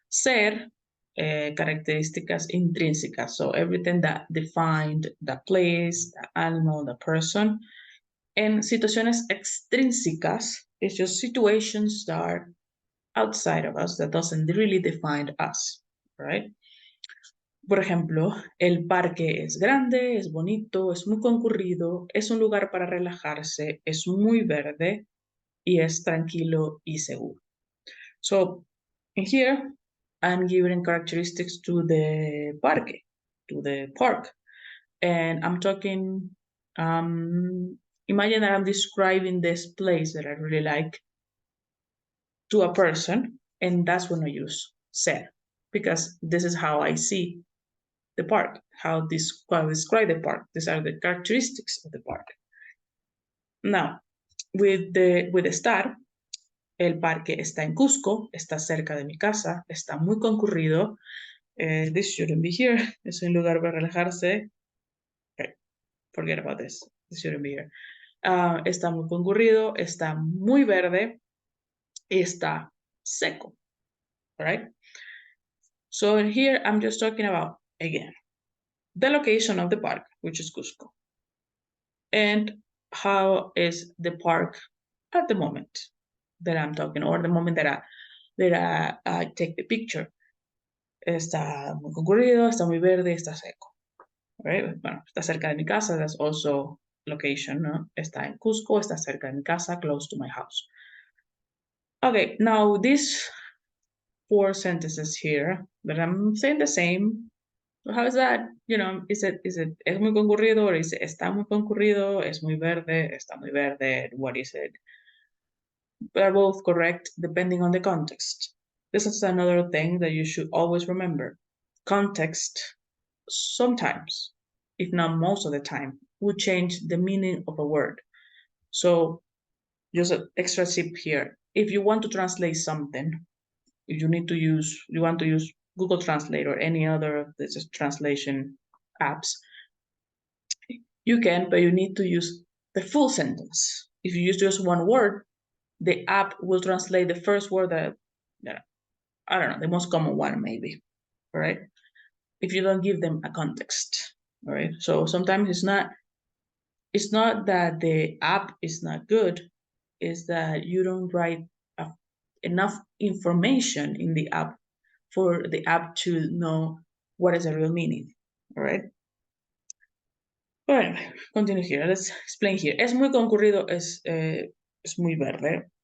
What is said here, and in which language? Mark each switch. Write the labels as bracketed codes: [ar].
[es] Ser, características intrínsecas. [en] So everything that defined the place, the animal, the person. And situaciones extrínsecas is just situations that are outside of us that doesn't really define us, right? [es] Por ejemplo, el parque es grande, es bonito, es muy concurrido, es un lugar para relajarse, es muy verde y es tranquilo y seguro. [en] So, in here, I'm giving characteristics to the parque, to the park. And I'm talking, imagine that I'm describing this place that I really like to a person, and that's when I use ser, because this is how I see the park, how I describe the park. These are the characteristics of the park. Now, with [es] estar, el parque está en Cusco, está cerca de mi casa, está muy concurrido. [en] This shouldn't be here. [es] Es un lugar para relajarse. [en] Okay, forget about this. This shouldn't be here. [es] Está muy concurrido, está muy verde y está seco. [en] All right? So in here, I'm just talking about, again, the location of the park, which is Cusco. And how is the park at the moment that I'm talking, or the moment that I take the picture. [es] Está muy concurrido, está muy verde, está seco. [en] Right? [es] Bueno, está cerca de mi casa, [en] that's also location, [es] ¿no? Está en Cusco, está cerca de mi casa, [en] close to my house. Okay, now these 4 sentences here that I'm saying the same. How is that? You know, is it [es] es muy concurrido [en] or is it [es] está muy concurrido, es muy verde, [en] está muy verde, what is it? They're both correct depending on the context. This is another thing that you should always remember. Context sometimes, if not most of the time, will change the meaning of a word. So just an extra tip here. If you want to translate something if you want to use Google Translate or any other of these translation apps, you can, but you need to use the full sentence. If you use just one word, the app will translate the first word that I don't know, the most common one maybe, right? If you don't give them a context, all right? So sometimes it's not that the app is not good, it's that you don't write enough information in the app for the app to know what is the real meaning, all right? Bueno, continue here. Let's explain here. [es] Es muy concurrido, es muy verde.